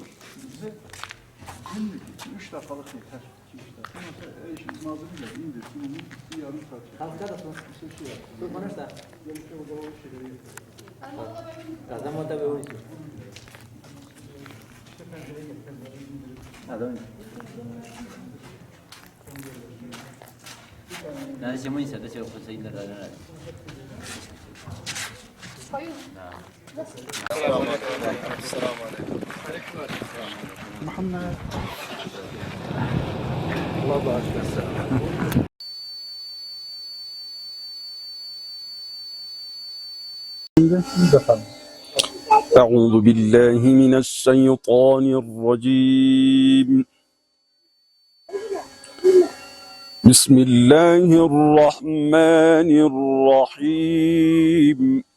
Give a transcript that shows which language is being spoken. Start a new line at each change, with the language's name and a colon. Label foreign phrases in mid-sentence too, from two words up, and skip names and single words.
Turkish: Bize günlük 3 dakikalık yeter. 2-3 dakika. Mesela eşin malzemeyle indirsin, onu bir yarım saat.
Malay: Nasi semua saya dah cakap pasal ini dah. Muhammed.
Arabic: أعوذ بالله من الشيطان الرجيم بسم الله الرحمن الرحيم